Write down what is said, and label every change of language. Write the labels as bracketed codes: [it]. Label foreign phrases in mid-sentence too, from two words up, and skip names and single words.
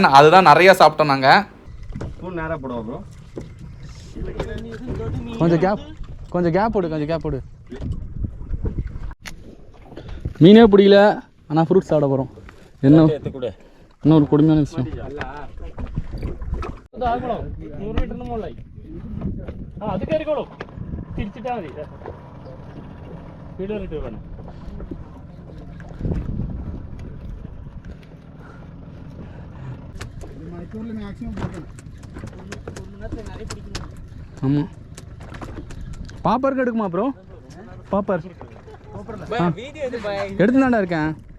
[ta] அதுதான் நிறையா சாப்பிட்டோம் நாங்கள். நேராக போடுவோம் ப்ரோ. கொஞ்சம் கேப் போடு. மீனே பிடிக்கல, ஆனால் ஃப்ரூட்ஸ் சாப்பிட போகிறோம். இன்னொரு கொடுமையான விஷயம். [ml] അതാകണം 100 മീറ്ററിന് മുകളിലായി. അത് കയറിക്കോളൂ, തിരിച്ചിട്ടാ മതി. സ്പീഡ് കയറിയിട്ട് വേണം. [ta] ஆமாம் பாப்பருக்கு எடுக்குமா ப்ரோ? பாப்பர் எடுத்துதாண்டா இருக்கேன்.